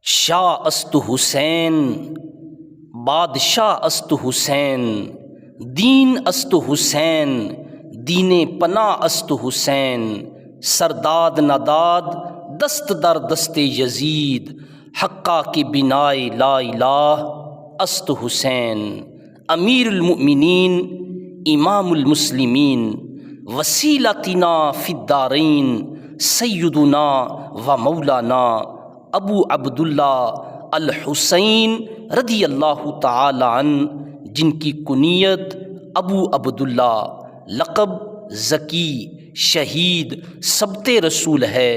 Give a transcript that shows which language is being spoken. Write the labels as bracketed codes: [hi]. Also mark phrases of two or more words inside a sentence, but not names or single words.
[fa] شاہ است حسین، بادشاہ است حسین، دین است حسین، دین پناہ است حسین، سرداد نداد دست در دست یزید، حقا کی بنائے لا الہ است حسین، [ar] امیر المؤمنین امام المسلمین، وسیلتنا فی الدارین سیدنا و مولانا ابو عبداللہ الحسین رضی اللہ تعالی عنہ، [ur] جن کی کنیت ابو عبداللہ، لقب ذکی، شہید، سبت رسول ہے۔